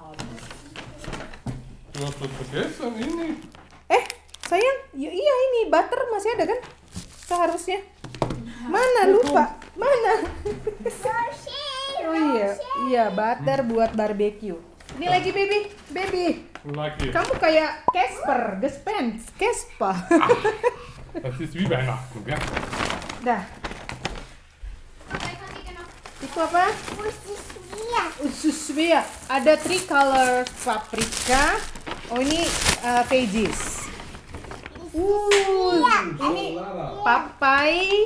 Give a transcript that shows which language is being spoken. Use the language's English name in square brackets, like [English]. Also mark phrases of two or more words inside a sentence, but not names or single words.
[Indonesian] Ini. Sayang, iya ini butter masih ada kan? Seharusnya. Mana lupa? Mana? Oh iya butter buat barbecue. Ini lagi baby. Lagi. Kamu kayak Casper, Casper. [German] Das ist wie Weihnachten, gell? [Indonesian] Dah. Itu apa? Usus Svea. Ada 3 color paprika. Oh ini veggies. Ini papai.